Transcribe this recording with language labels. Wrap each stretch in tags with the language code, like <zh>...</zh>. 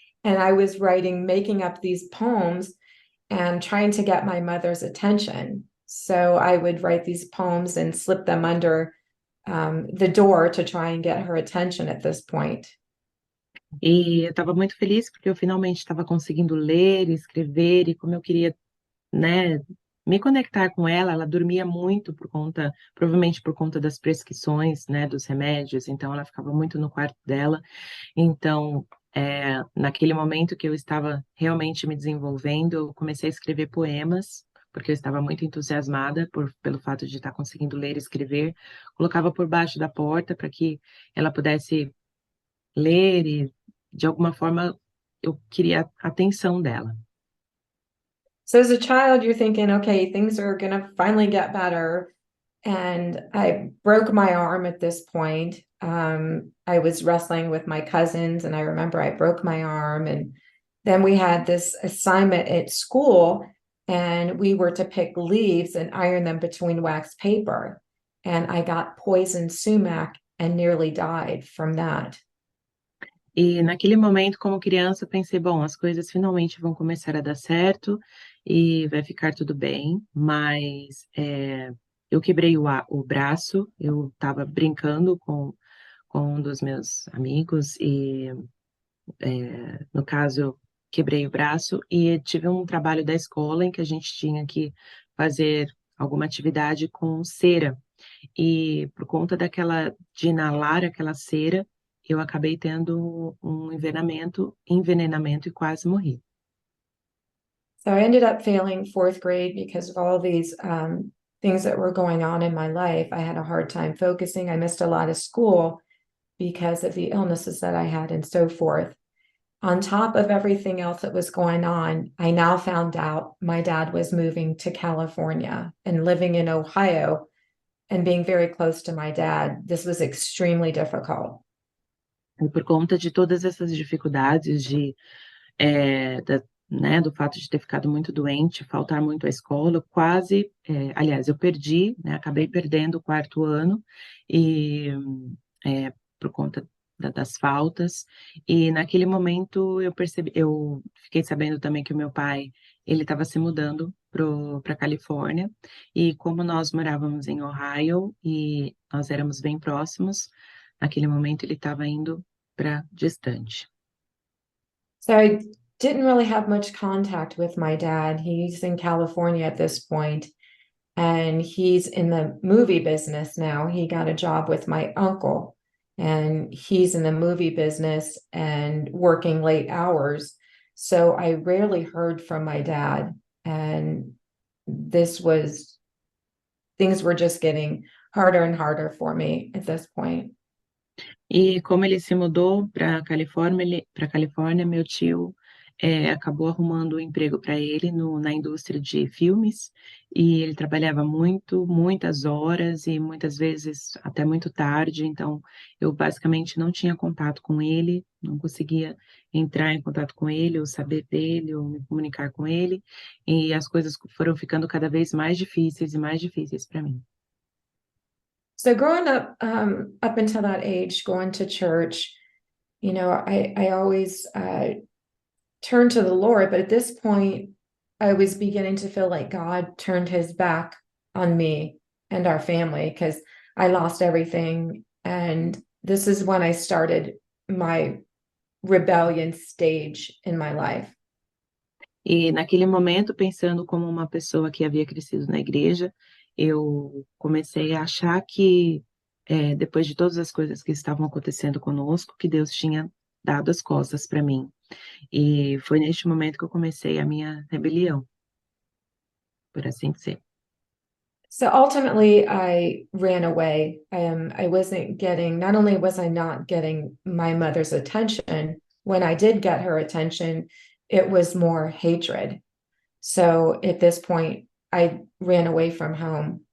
<en>And I was making up these poems and trying to get my mother's attention. So I would write these poems and slip them under the door to try and get her attention at this point.</en> <pt>E eu estava muito feliz porque eu finalmente estava conseguindo ler, escrever, e como eu queria, né, me conectar com ela, ela dormia muito provavelmente por conta das prescrições, né, dos remédios, então ela ficava muito no quarto dela. Então, naquele momento que eu estava realmente me desenvolvendo, eu comecei a escrever poemas, porque eu estava muito entusiasmada pelo fato de estar conseguindo ler e escrever. Colocava por baixo da porta para que ela pudesse ler e, de alguma forma, eu queria a atenção dela.</pt> <en>So as a child, you're thinking, okay, things are going to finally get better. And I broke my arm at this point. I was wrestling with my cousins, and I remember I broke my arm. And then we had this assignment at school, and we were to pick leaves and iron them between wax paper. And I got poison sumac and nearly died from that.</en> <pt>E naquele momento, como criança, eu pensei, bom, as coisas finalmente vão começar a dar certo e vai ficar tudo bem, mas eu quebrei o braço, eu estava brincando com um dos meus amigos e, no caso, eu quebrei o braço e tive um trabalho da escola em que a gente tinha que fazer alguma atividade com cera. E por conta de inalar aquela cera, eu acabei tendo um envenenamento e quase morri.</pt> <en>So I ended up failing fourth grade because of all these things that were going on in my life. I had a hard time focusing. I missed a lot of school because of the illnesses that I had and so forth. On top of everything else that was going on, I now found out my dad was moving to California and living in Ohio and being very close to my dad. This was extremely difficult.</en> <pt>E por conta de todas essas dificuldades né, do fato de ter ficado muito doente, faltar muito à escola, aliás, eu perdi, né, acabei perdendo o quarto ano e por conta das faltas. E naquele momento eu fiquei sabendo também que o meu pai, ele estava se mudando para Califórnia, e como nós morávamos em Ohio e nós éramos bem próximos, naquele momento ele estava indo para distante.</pt> <en>So I didn't really have much contact with my dad. He's in California at this point, and he's in the movie business now. He got a job with my uncle, and he's in the movie business and working late hours. So I rarely heard from my dad, and this was things were just getting harder and harder for me at this point.</en> <pt>E como ele se mudou para Califórnia, meu tio acabou arrumando um emprego para ele na indústria de filmes, e ele trabalhava muitas horas e muitas vezes até muito tarde, então eu basicamente não tinha contato com ele, não conseguia entrar em contato com ele, ou saber dele, ou me comunicar com ele, e as coisas foram ficando cada vez mais difíceis e mais difíceis para mim.</pt> <en>So growing up until that age, going to church, I always turned to the Lord, but at this point, I was beginning to feel like God turned his back on me and our family because I lost everything. And this is when I started my rebellion stage in my life.</en> <pt>E naquele momento, pensando como uma pessoa que havia crescido na igreja, eu comecei a achar que, depois de todas as coisas que estavam acontecendo conosco, que Deus tinha dado as costas para mim. E foi neste momento que eu comecei a minha rebelião, por assim dizer.</pt> <en>So ultimately, I ran away. Not only was I not getting my mother's attention, when I did get her attention, it was more hatred. So at this point, I ran away from home.</en>